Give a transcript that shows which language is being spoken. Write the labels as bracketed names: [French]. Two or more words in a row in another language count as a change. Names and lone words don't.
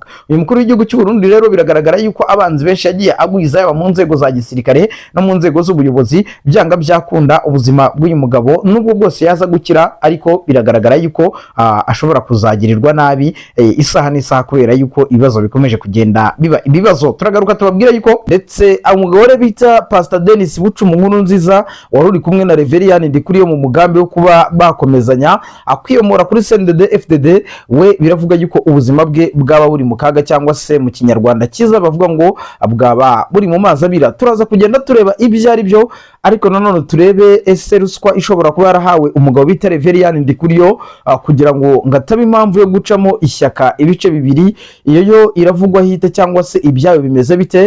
[Kinyarwanda] Uyu mukuru w'igihugu cy'u Burundi rero biragaragara yuko abanzi benshi yagiye agwiza, yaba mu nzego za gisirikare no mu nzego z'ubuyobozi, byanga byakunda ubuzima bw'uyu mugabo nubwo bwose yaza gukira, ariko biragaragara yuko ashobora kuzagirirwa nabi isaha n'isaha kubera yuko ibibazo bikomeje kugenda biba ibibazo. Turagaruka tubabwira yuko ndetse umugabo we bita Pastor Denis Bucuma Nkurunziza wari uri kumwe na Reverien Ndikuriyo mu mugambi wo kuba bakomezanya akwiyomora kuri CNDD FDD, we biravuga yuko ubuzima bwe bwaba buri mu kaga, cyangwa se mu kinyarwanda cyiza bavuga ngo bwaba buri mu mazi abira. Turaza kugenda tureba ibyo ari byo, ariko nanone turebe ese ruswa ishobora kuba yarahawe umugabo bita Reverien Ndikuriyo kugira ngo ngataba impamvu yo gucamo ishyaka ibice bibiri, iyo yo iravugwa hite cyangwa se ibyayo bimeze bite.